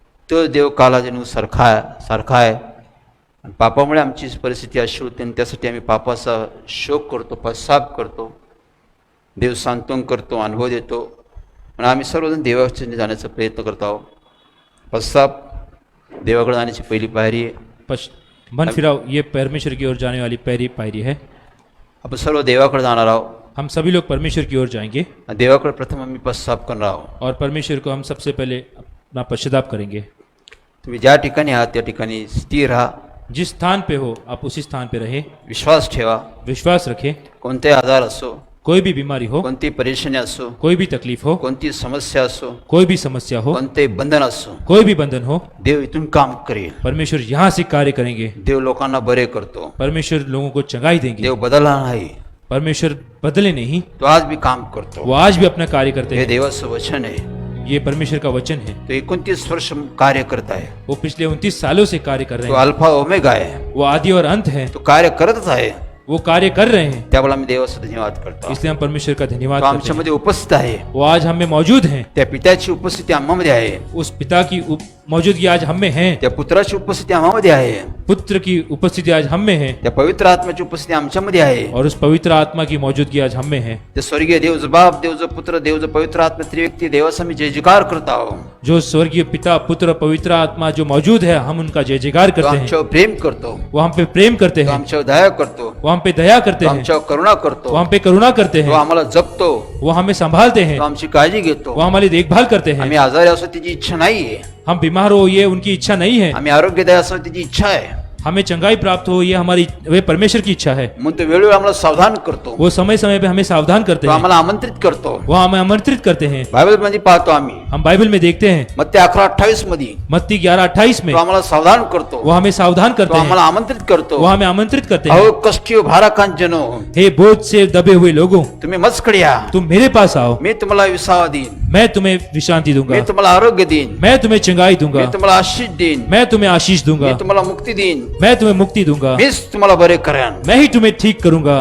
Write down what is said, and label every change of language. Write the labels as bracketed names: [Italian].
[Marathi] तो देव कालानुसार सारखा आहे. आणि पापामुळे आमची परिस्थिती अशी होती आणि त्यासाठी आम्ही पापाचा शोक करतो, पश्चाताप करतो, देव सांत्वन करतो, अनुभव देतो. आणि आम्ही सर्वजण देवाच्या जाण्याचा प्रयत्न करत आहोत. पश्चाताप देवाकडे जाण्याची पहिली पायरी आहे. [Hindi] मन फिराओ ये परमेश्वर की ओर जाने वाली पहली पायरी है। [Marathi] आपण सर्व देवाकडे जाणार आहोत. [Hindi] हम सभी लोग परमेश्वर की ओर जाएंगे [Marathi] आणि देवाकडे प्रथम आम्ही पश्चाताप करणार आहोत. [Hindi] और परमेश्वर को हम सबसे पहले अपना पश्चाताप करेंगे। [Marathi] तुम्ही ज्या ठिकाणी आहात त्या ठिकाणी स्थिर राहा, [Hindi] जिस स्थान पे हो आप उसी स्थान पे रहे, [Marathi] विश्वास ठेवा. [Hindi] विश्वास रखें। [Marathi] कोणते आजार असो, [Hindi] कोई भी बीमारी हो, [Marathi] कोणती परेशानी असो, [Hindi] कोई भी तकलीफ हो, [Marathi] कोणती समस्या असो, [Hindi] कोई भी समस्या हो, [Marathi] कोणते बंधन असो, [Hindi] कोई भी बंधन हो, [Marathi] देव इथून काम करेल. [Hindi] परमेश्वर यहाँ से कार्य करेंगे। [Marathi] देव लोकांना बरे करतो. [Hindi] परमेश्वर लोगों को चंगाई देंगे। [Marathi] देव बदलला नाही, [Hindi] परमेश्वर बदले नहीं, [Marathi] तो आज भी काम करतो. [Hindi] वो आज भी अपना कार्य करते [Marathi] हे [Hindi] हैं। [Marathi] देवाचं वचन आहे. [Hindi] ये परमेश्वर का वचन है। [Marathi] तो 29 वर्ष कार्य करत आहे. [Hindi] वो पिछले 29 सालों से कार्य कर रहे [Marathi] तो [Hindi] हैं। [Marathi] अल्फा ओमेगा आहे. [Hindi] वो आदि और अंत है। [Marathi] तो कार्य करतच आहे. [Hindi] वो कार्य कर रहे हैं, [Marathi] त्यावेळेला आम्ही देवाचा धन्यवाद करतो. [Hindi] इसलिए हम परमेश्वर का धन्यवाद [Marathi] तो [Hindi] करते हैं। [Marathi] आमच्यामध्ये उपस्थित आहे. [Hindi] वो आज हम में मौजूद हैं। [Marathi] त्या पित्याची उपस्थिती आम्हामध्ये आहे. [Hindi] उस पिता की मौजूदगी आज हम में है। [Marathi] त्या पुत्राची उपस्थिती आम्हामध्ये आहे. [Hindi] पुत्र की उपस्थिति आज हम में है [Marathi] त्या पवित्र आत्म्याची उपस्थिती आमच्यामध्ये आहे. [Hindi] और उस पवित्र आत्मा की मौजूदगी आज हम में है। [Marathi] ते स्वर्गीय देव जो बाप, देव जो पुत्र, देव जो पवित्र आत्मा त्रिव्यक्ती देवाचा मी जय जयकार करत आहोत. [Hindi] जो स्वर्गीय पिता पुत्र पवित्र आत्मा जो मौजूद है, हम उनका जय जयकार [Marathi] तो [Hindi] करते हैं। [Marathi] आमच्यावर प्रेम करतो. [Hindi] वो हम पे प्रेम करते [Marathi] तो [Hindi] हैं, [Marathi] आमच्यावर दया करतो. [Hindi] वो हम पे दया करते [Marathi] तो [Hindi] हैं, [Marathi] आमच्यावर करुणा करतो. [Hindi] वो हम पे करुणा करते [Marathi] तो [Hindi] हैं, [Marathi] आम्हाला जपतो. [Hindi] वो हमें संभालते हैं, [Marathi] तो आमची काळजी घेतो. [Hindi] वो हमारी देखभाल करते हैं। [Marathi] आम्ही आजारी असो त्याची इच्छा नाहीये. [Hindi] हम बीमार हो ये उनकी इच्छा नहीं है, [Marathi] आम्ही आरोग्यदायी असो त्याची इच्छा आहे. [Hindi] हमें चंगाई प्राप्त हो ये हमारी वे परमेश्वर की इच्छा है। [Marathi] म्हणून तो वेळोवेळी आम्हाला सावधान करतो. [Hindi] वो समय समय पे हमें सावधान करते [Marathi] तो [Hindi] हैं, [Marathi] आम्हाला आमंत्रित करतो. [Hindi] वो हमें आमंत्रित करते हैं। [Marathi] बायबल मध्ये पाहतो आम्ही [Hindi] हम बाइबल में देखते हैं [Marathi] मत्ती 11:28 मध्ये [Hindi] मत्ती 11:28 में [Marathi] तो आम्हाला सावधान करतो. [Hindi] वो हमें सावधान [Marathi] तो [Hindi] करते हैं, [Marathi] आम्हाला आमंत्रित करतो. [Hindi] वो हमें आमंत्रित करते हैं। [Marathi] अहो कष्टी भाराकांजनो, [Hindi] हे बोझ से दबे हुए लोगों, [Marathi] तुम्ही मजकडे या. [Hindi] तुम मेरे पास आओ, [Marathi] मी तुम्हाला विसावा देईन. [Hindi] मैं तुम्हें विश्रांति [Marathi] मी [Hindi] दूंगा, [Marathi] तुम्हाला आरोग्य देईन. [Hindi] मैं तुम्हें चंगाई [Marathi] मी [Hindi] दूंगा, [Marathi] तुम्हाला आशीष देईन. [Hindi] मैं तुम्हें आशीष दूंगा, [Marathi] मी तुम्हाला मुक्ती देईन. [Hindi] मैं तुम्हें मुक्ति दूंगा, [Marathi] मीच तुम्हाला बरे करेन. [Hindi] मैं ही तुम्हें ठीक करूंगा।